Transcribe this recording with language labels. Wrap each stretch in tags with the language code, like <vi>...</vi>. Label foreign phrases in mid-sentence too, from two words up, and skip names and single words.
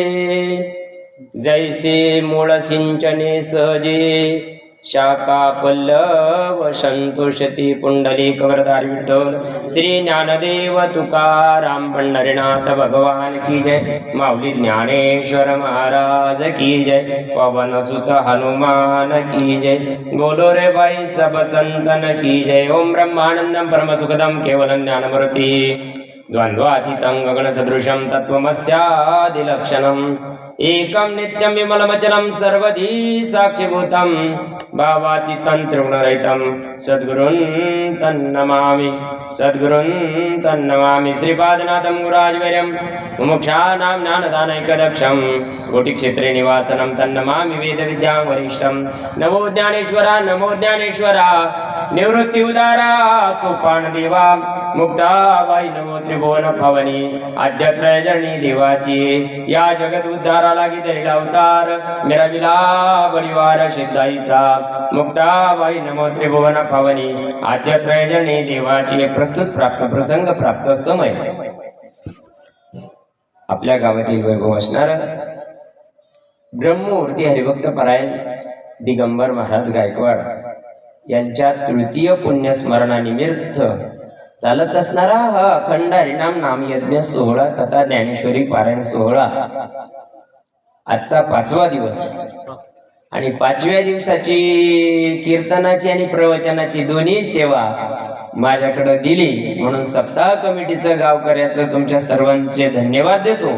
<mr>जैसे मूळ सिंचने सहजे, शाखा पल्लव संतोषती. पुंडलिक वरदारी विठ्ठल श्री ज्ञानदेव तुकाराम पंढरीनाथ भगवान</mr> <hi>की जय.</hi> <mr>माऊली ज्ञानेश्वर महाराज</mr> <hi>की जय. पवन सुत हनुमान की जय. बोलो रे भाई सब संतन की जय.</hi> <sa>ओम ब्रह्मानंदम परम सुखदम केवलं ज्ञानमूर्ति द्वंद्वातीतं गगन सदृशं तत्त्वमस्यादिलक्षणम् एकं नित्यं विमलमचलं सर्वधी साक्षिभूतं भावातीतं त्रिगुणरहितं सद्गुरुं तन्नमामि. सद्गुरुं तन्नमामि. श्रीपादनाथं गुराजवर्यं मुमुक्षाणां ज्ञानदानैकदक्षं कोटिक्षेत्रे निवासनं तन्नमामि वेदविद्यां वरिष्ठं.</sa> <mr>नमो ज्ञानेश्वरा नमो ज्ञानेश्वरा निवृत्ति उदारा सोपान देवा मुक्ताबाई नमो त्रिभुवन भवनी आद्यत्रयजनी देवाची. या जगत उद्धारा लागी धरिला अवतार मेरा विला परिवार सिद्धाईचा. मुक्ताबाई नमो त्रिभुवन भवनी आद्यत्रयजनी देवाची. प्रस्तुत प्राप्त प्रसंग प्राप्त समय आपल्या गावातील वैभव असणार ब्रह्ममूर्ती हरिभक्त परायण दिगंबर महाराज गायकवाड यांच्या तृतीय पुण्यस्मरणानिमित्त चालत असणारा हा अखंड हरिनाम नाम यज्ञ सोहळा तथा ज्ञानेश्वरी पारायण सोहळा आजचा 5वा दिवस आणि 5व्या दिवसाची कीर्तनाची आणि प्रवचनाची दोन्ही सेवा माझ्याकडे दिली म्हणून सप्ताह कमिटीचं गावकऱ्याचं तुमच्या सर्वांचे धन्यवाद देतो.</mr>